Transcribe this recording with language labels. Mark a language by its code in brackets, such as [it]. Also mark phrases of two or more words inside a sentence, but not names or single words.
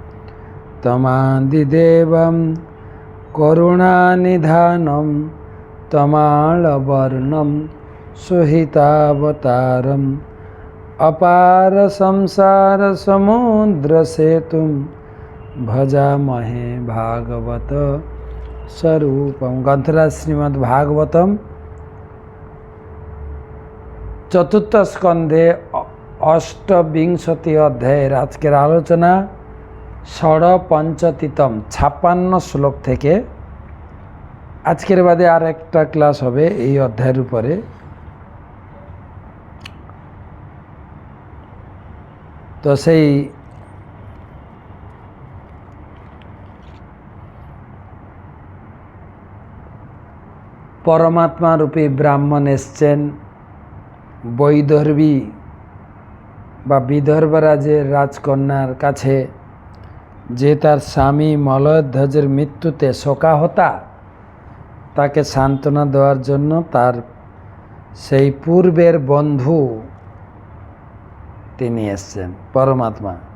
[sa] तमादिदेवं करुणानिधानं तमालवर्णं सुहितावतारम् अपार संसार समुद्रसेतुं भजामहे भागवत स्वरूपम। ग्रंथराज श्रीमद् भागवतम चतुर्थ स्कंधे अष्टविंशति अध्याय। [bn] আজকের আলোচনা ষড়পঞ্চাশতম 56 শ্লোক থেকে। আজকের বাদে আর একটা ক্লাস হবে এই অধ্যায়ের উপরে। তো সেই পরমাত্মা রূপী ব্রাহ্মণ एসছেন বৈদর্ভী বা বিদর্ভ রাজ্যের রাজকন্যার কাছে, যে তার স্বামী মলয়ধ্বজের মৃত্যুতে শোকাহতা, তাকে সান্ত্বনা দেওয়ার জন্য তার সেই পূর্বের বন্ধু তিনি এসছেন পরমাত্মা।